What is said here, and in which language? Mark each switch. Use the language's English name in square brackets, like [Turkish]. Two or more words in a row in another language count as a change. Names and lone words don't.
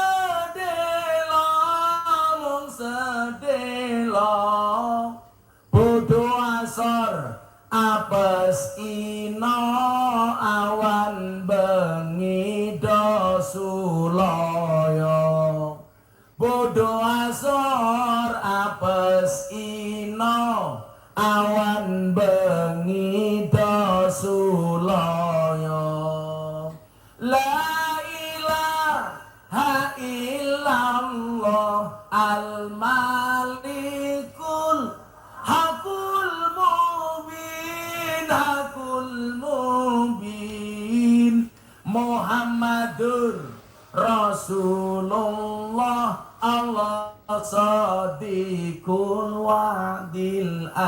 [Javanese] sedelo bodoh asor apes ino awan bengi dosuloyo bodoh asor apes ino awan bengi dosuloyo [Arabic] لا إله إلا الله الملك الحق المبين محمد رسول الله الله صادق الوعد